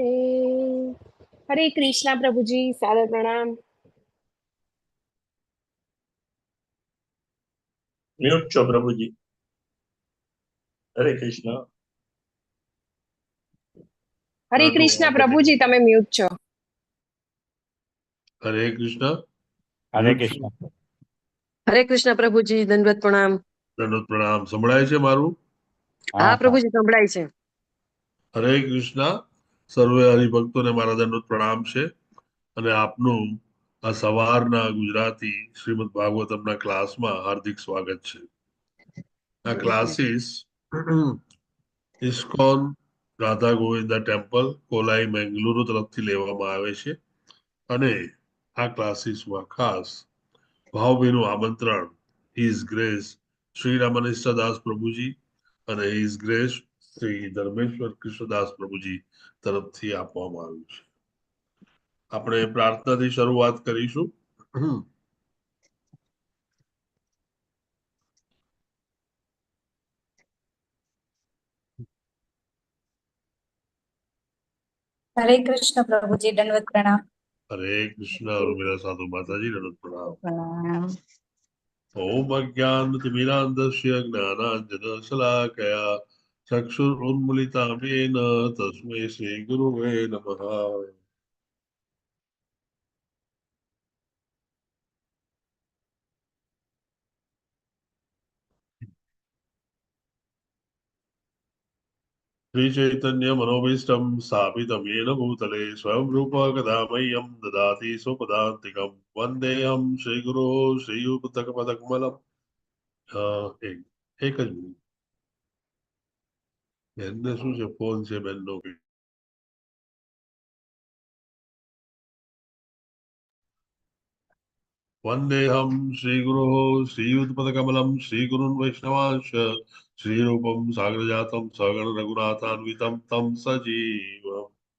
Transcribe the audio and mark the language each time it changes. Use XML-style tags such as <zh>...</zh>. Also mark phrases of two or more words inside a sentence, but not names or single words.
<hi>हरे कृष्णा प्रभु जी, सादर प्रणाम।</hi> <gu>મ્યૂટ છો પ્રભુજી।</gu> <hi>हरे कृष्ण। हरे नानू कृष्णा आप प्रभु जी, बताइए।</hi> <gu>તમે મ્યુટ છો।</gu> <hi>हरे कृष्ण। हरे</hi> <gu>મ્યૂટ છો।</gu> <hi>कृष्ण। हरे कृष्ण प्रभुजी, दंडवत प्रणाम।</hi> <gu>દંડવત પ્રણામ। સંભળાય છે મારું? હા</gu> <hi>हाँ हाँ।</hi> <gu>પ્રભુજી, સંભળાય છે। હરે કૃષ્ણ। સર્વે હરિભક્તોને મારા દંડવત પ્રણામ છે અને આપનું આ સવારના ગુજરાતી શ્રીમદ ભાગવતમના ક્લાસમાં હાર્દિક સ્વાગત છે। આ ક્લાસીસ ઇસ્કોન રાધા ગોવિંદા ટેમ્પલ કોલાઈ મેંગલુરુ તરફથી લેવામાં આવે છે અને આ ક્લાસીસમાં ખાસ ભાવભીનું આમંત્રણ હિઝ ગ્રેસ શ્રી રામાનિષ્ઠાદાસ પ્રભુજી અને હિઝ ગ્રેસ શ્રી ધર્મેશ્વર કૃષ્ણદાસ પ્રભુજી તરફથી આપવામાં આવ્યું છે। આપણે પ્રાર્થનાથી શરૂઆત કરીશું।</gu> <hi>हरे कृष्ण प्रभु जी, दंडवत प्रणाम। हरे कृष्ण। और मेरा साधु माताजी नमः प्रणाम। प्रणाम।</hi> <sa>ओम अज्ञानतिमिरान्धस्य ज्ञानाञ्जनशलाकया चक्षुरुन्मिलितं येन तस्मै श्रीगुरुवे नमः। श्री चैतन्य मनोभीष्टं स्थापितं येन भूतले स्वयं रूप कदा मह्यं ददाति स्वपदान्तिकं वन्देऽहं श्रीगुरो श्रीयुतपदकमलम्।</sa> <gu>એક એક જ મિનિટ બેનને શું છે ફોન છે બેનનો</gu> <sa>वन्देऽहं श्रीगुरो श्रीयुतपदकमलं श्रीगुरुन् वैष्णवांश श्रीरूपं सागरजातं सगण रघुनाथान्वितं तं सजीवम्।</sa>